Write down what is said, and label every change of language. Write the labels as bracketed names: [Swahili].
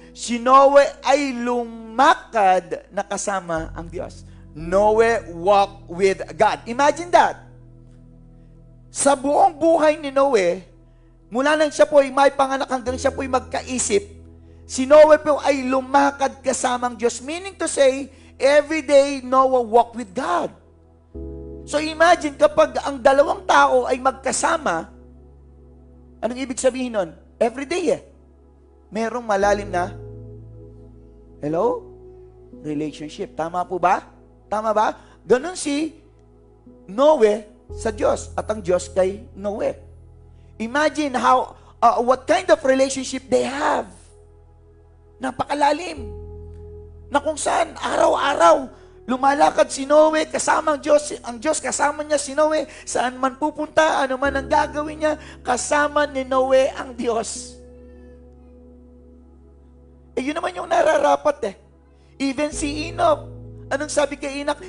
[Filipino] Si Noe ay lumakad na kasama ang Diyos. [English] Noe walked with God. Imagine that. [Filipino] Sa buong buhay ni Noe, mula nang siya po ay may panganak hanggang siya po ay magkaisip, si Noe po ay lumakad kasama ang Diyos. [English] Meaning to say, every day Noah walked with God. [Filipino] So imagine kapag ang dalawang tao ay magkasama, anong ibig sabihin nun? [English] Every day [Filipino] merong malalim na, hello? Relationship. Tama po ba? Tama ba? Ganon si Noe sa Diyos at ang Diyos kay Noe. [English] Imagine what kind of relationship they have. [Filipino] Napakalalim. Na kung saan araw-araw lumalakad si Noe kasama ang Diyos kasama niya si Noe, saan man pupunta, ano man ang gagawin niya, kasama ni Noe ang Diyos. Yun naman yung nararapat Even si Enoch, anong sabi kay Enoch?